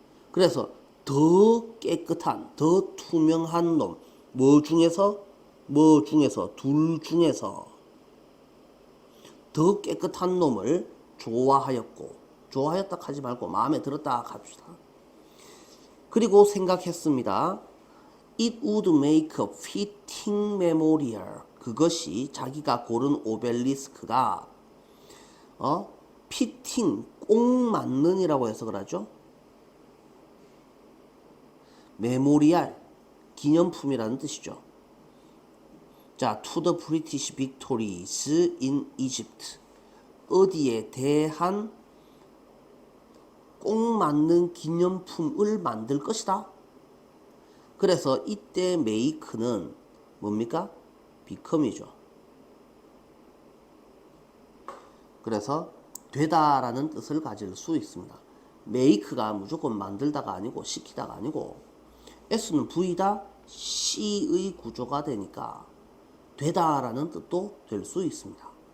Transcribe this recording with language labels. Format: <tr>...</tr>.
<ko>그래서 더 깨끗한, 더 투명한 놈, 뭐 중에서 둘 중에서 더 깨끗한 놈을 좋아하였고, 좋아하였다 하지 말고 마음에 들었다 합시다. 그리고 생각했습니다.</ko> <en>It would make a fitting memorial.</en> <ko>그것이 자기가 고른 오벨리스크가</ko> <en>fitting,</en> <ko>꼭 맞는이라고 해석을 하죠. 메모리알, 기념품이라는 뜻이죠.</ko> <en>자, to the British victories in Egypt.</en> <ko>어디에 대한 꼭 맞는 기념품을 만들 것이다. 그래서 이때 make는 뭡니까? become이죠. 그래서 되다라는 뜻을 가질 수 있습니다. make가 무조건 만들다가 아니고 시키다가 아니고 s는 V다 C의 구조가 되니까 되다라는 뜻도 될 수 있습니다.</ko>